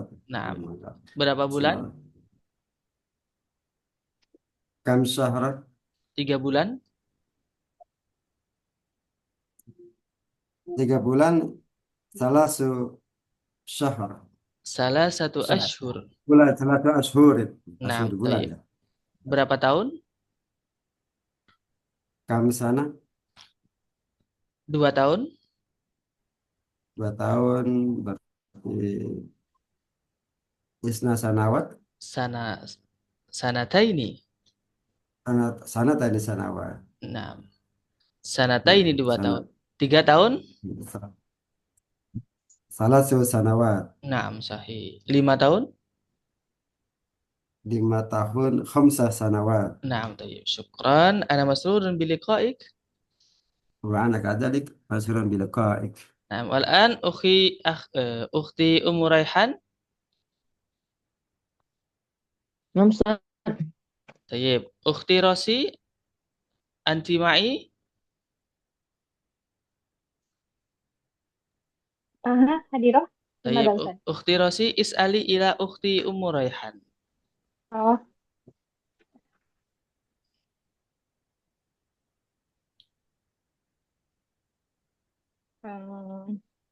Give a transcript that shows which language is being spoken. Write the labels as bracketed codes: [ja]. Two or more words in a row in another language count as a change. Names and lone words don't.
[id] Naam. Berapa bulan? [ar] كم شهر. [id] 3 bulan? 3 bulan. [ar] ثلاثة شهر. Salah satu ashur. [id] Bulan, [ar] ثلاثة أشهر. نعم, أشهر [id] bulan. tayyib. Berapa tahun? [ar] كم سنة. [id] 2 tahun? 2 tahun. Berarti [ar] اثنا سنوات. سنتين. Sana tadi sanawat. نعم. سنتين [id] 2 tahun. 3 tahun? [ar] ثلاث سنوات. نعم، صحيح. 5 tahun? [id] 5 tahun. [ar] خمس سنوات. نعم، طيب. شكرا. أنا مسرور بلقائك. وأنا كذلك مسرور بلقائك. نعم، والآن أختي أم ريحان. نعم, Ustaz. طيب. أختي روسي، أنت معي? آها، حاضرة. طيب. [id] Gimana, Ustaz? [ar] أختي روسي، اسألي إلى أختي أم ريحان. Oh, hmm.